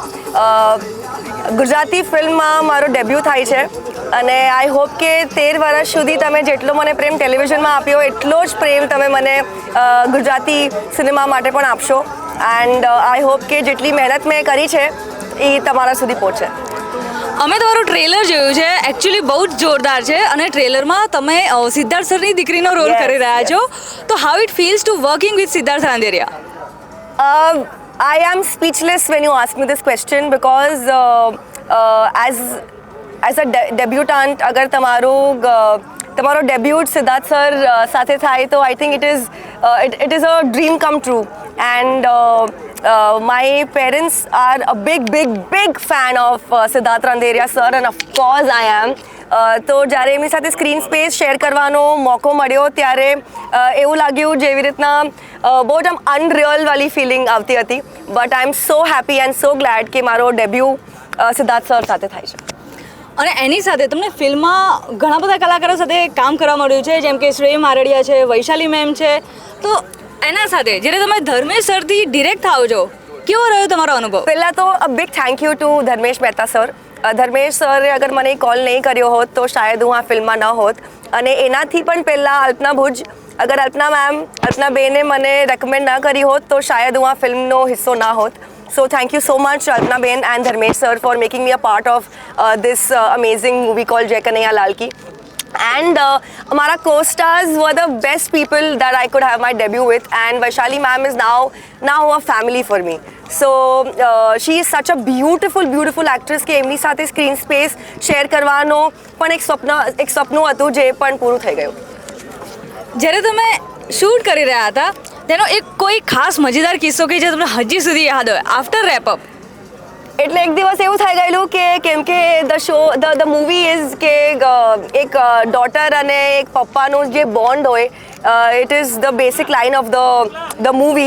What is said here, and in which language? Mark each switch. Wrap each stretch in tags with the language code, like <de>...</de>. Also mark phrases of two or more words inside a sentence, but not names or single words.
<gu>ગુજરાતી ફિલ્મમાં મારો ડેબ્યુ થાય છે અને</gu> <en>I hope</en> <gu>કે 13 વર્ષ સુધી તમે જેટલો મને પ્રેમ ટેલિવિઝનમાં આપ્યો એટલો જ પ્રેમ તમે મને ગુજરાતી સિનેમા માટે પણ આપશો.</gu> <en>And I hope</en> <gu>કે જેટલી મહેનત મેં કરી છે એ તમારા સુધી પહોંચે. અમે તમારું ટ્રેલર જોયું છે, એકચ્યુઅલી બહુ જ જોરદાર છે અને ટ્રેલરમાં તમે સિદ્ધાર્થ સરની દીકરીનો રોલ કરી રહ્યા છો.</gu> <en>તો how it feels to working with સિદ્ધાર્થ રાંદેરિયા? I am speechless when you ask me this question because as a debutant, अगर</en> <gu>તમારો ડેબ્યુટ સિદ્ધાર્થ સર સાથે થાય તો</gu> <en>I think it is a dream come true. And my parents are a big fan of Siddharth Randeria sir, and of course I am.</en> <gu>તો જ્યારે એમની સાથે</gu> <en>screen space</en> <gu>શેર કરવાનો મોકો મળ્યો ત્યારે એવું લાગ્યું જેવી રીતના બહુ જ આમ અનરિયલ વાળી ફિલિંગ આવતી હતી.</gu> <en>But I am so happy and so glad</en> <gu>કે મારો ડેબ્યુ સિદ્ધાર્થ સર સાથે થાય છે. અને એની સાથે તમને ફિલ્મમાં ઘણા બધા કલાકારો સાથે કામ કરવા મળ્યું છે, જેમ કે શ્રેય મારડિયા છે, વૈશાલી મેમ છે. તો એના સાથે જ્યારે તમે ધર્મેશ સરથી ડિરેક્ટ થાવ છો, કેવો રહ્યો તમારો અનુભવ? પહેલાં તો</gu> <en>a big thank you to</en> <gu>ધર્મેશ મહેતા સર. ધર્મેશ સરે અગર મને કોલ નહીં કર્યો હોત તો શાયદ હું આ ફિલ્મમાં ન હોત. અને એનાથી પણ પહેલાં અલ્પના ભુજ, અગર અલ્પના બેને મને રેકમેન્ડ ન કરી હોત તો શાયદ હું આ ફિલ્મનો હિસ્સો ના હોત.</gu> <en>So thank you so much Alpna Ben and Dharmesh sir for making me a part of this amazing movie called Jai Kanhaiya Lal Ki. And Amara co-stars were the best people that I could have my debut with, and Vaishali ma'am is now a family for me. So she is such a beautiful actress</en> <gu>કે એમની સાથે</gu> <en>screen space</en> <gu>શેર કરવાનો પણ એક સપનું હતું જે પણ પૂરું થઈ ગયું. જ્યારે તમે શૂટ કરી રહ્યા હતા તેનો એક કોઈ ખાસ મજેદાર કિસ્સો કે જે તમને હજી સુધી યાદ હોય</gu> <en>after wrap up?</en> <gu>એટલે એક દિવસ એવું થઈ ગયેલું કે કેમ કે</gu> <en>the movie is</en> <gu>કે એક ડોટર અને એક પપ્પાનું જે બોન્ડ હોય</gu> <en>it is the basic line of the movie.</en>